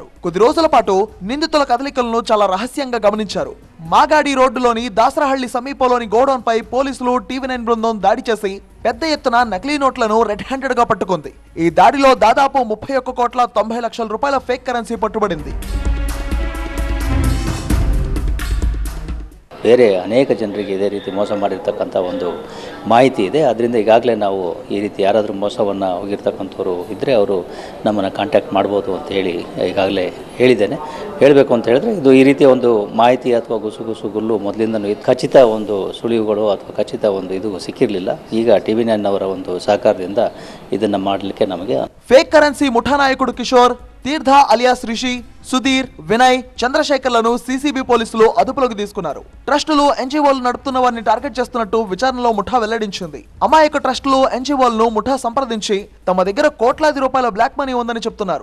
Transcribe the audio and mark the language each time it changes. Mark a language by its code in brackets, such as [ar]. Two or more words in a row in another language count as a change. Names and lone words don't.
[te] కొద్ది రోజుల పాటు నిందితుల కదలికలను చాలా రహస్యంగా గమనించారు. మాగాడి రోడ్డులోని దాసరహళ్లి సమీపంలోని గోడౌన్ పై పోలీసులు టీవీ9 బృందం దాడి చేసి పెద్ద ఎత్తున నకిలీ నోట్లను [en] red handed [te] గా పట్టుకుంది. ఈ దాడిలో దాదాపు 31,90,00,000 రూపాయల [en] fake currency [te] పట్టుబడింది. [kn] ಬೇರೆ ಅನೇಕ ಜನರಿಗೆ ಇದೇ ರೀತಿ ಮೋಸ ಮಾಡಿರ್ತಕ್ಕಂಥ ಒಂದು ಮಾಹಿತಿ ಇದೆ. ಅದರಿಂದ ಈಗಾಗಲೇ ನಾವು ಈ ರೀತಿ ಯಾರಾದರೂ ಮೋಸವನ್ನು ಹೋಗಿರ್ತಕ್ಕಂಥವ್ರು ಇದ್ದರೆ ಅವರು ನಮ್ಮನ್ನು ಕಾಂಟ್ಯಾಕ್ಟ್ ಮಾಡ್ಬೋದು ಅಂತ ಹೇಳಿ ಈಗಾಗಲೇ ಹೇಳಿದ್ದೇನೆ. ಹೇಳಬೇಕು ಅಂತ ಹೇಳಿದ್ರೆ ಇದು ಈ ರೀತಿಯ ಒಂದು ಮಾಹಿತಿ ಅಥವಾ ಗುಸುಗುಲು ಮೊದಲಿಂದನೂ ಖಚಿತ ಒಂದು ಸುಳಿವುಗಳು ಅಥವಾ ಖಚಿತ ಒಂದು ಇದು ಸಿಕ್ಕಿರಲಿಲ್ಲ. ಈಗ ಟಿವಿ9 ಅವರ ಒಂದು ಸಹಕಾರದಿಂದ ಇದನ್ನು ಮಾಡಲಿಕ್ಕೆ ನಮಗೆ [en] fake currency [te] ముఠా నాయకుడు కిషోర్, తీర్థ అలియాస్ రిషి, సుధీర్, వినయ్, చంద్రశేఖర్లను సిసిబి పోలీసులు అదుపులోకి తీసుకున్నారు. ట్రస్టులు ఎన్జీఓలు నడుపుతున్న వారిని టార్గెట్ చేస్తున్నట్టు విచారణలో ముఠా వెల్లడించింది. అమాయక ట్రస్టులు ఎన్జీఓలను ముఠా సంప్రదించి తమ దగ్గర కోట్లాది రూపాయల [en] black money [te] ఉందని చెప్తున్నారు.